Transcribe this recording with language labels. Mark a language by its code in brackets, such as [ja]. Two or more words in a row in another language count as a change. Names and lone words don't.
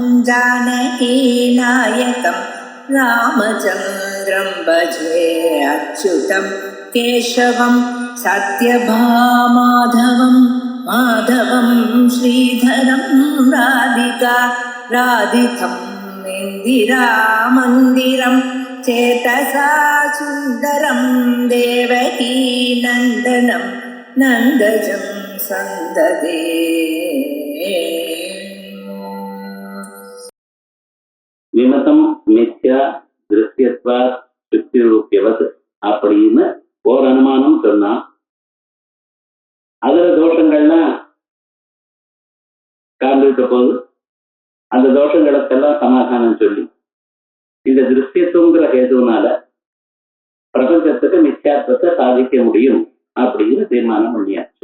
[sa] जानकीनायकं रामचन्द्रं भजे अच्युतं केशवं सत्यभामाधवं माधवं श्रीधरं राधितं इन्दिरामन्दिरं चेतसा सुन्दरं देवकी नन्दनं नन्दजं सन्ददे. विमतं मिथ्या दृश्यत्वात् शुक्तिरूप्यवत् [ta] அப்படின்னு ஓர் அனுமானம் சொன்னா, அதுல தோஷங்கள்லாம் காண்பித்த போது அந்த தோஷங்களுக்கெல்லாம் சமாதானம் சொல்லி இந்த திருஷ்யத்துவங்கிற ஹேதுனால பிரபஞ்சத்துக்கு மித்யாத்வத்தை சாதிக்க முடியும் அப்படின்னு தீர்மானம் பண்ணியாச்சு.